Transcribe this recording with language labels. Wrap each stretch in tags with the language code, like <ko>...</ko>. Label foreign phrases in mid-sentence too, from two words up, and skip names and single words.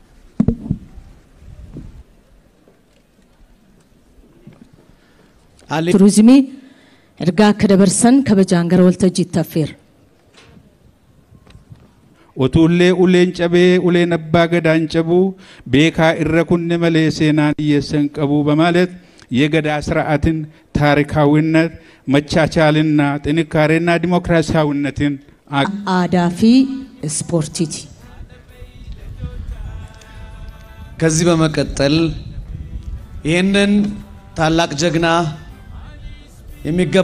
<om>Turizimii ergaa akka dabarsan kabajaan gara waltajjiitti affeera. Otuullee uleen cabee uleen abbaa gadaan cabuu beekaa irra kunne malee seenaan hiyyeessan qabuu</om> <am>በማለት የገዳ ስርዓትን ታሪካዊነት መቻቻልና ጥንካሬና ዲሞክራሲያዊነትን</am> <om>aadaa fi ispoortiiti.</om> <am>ከዚህ በመቀጠል ይህንን ታላቅ ጀግና የሚገባ</am>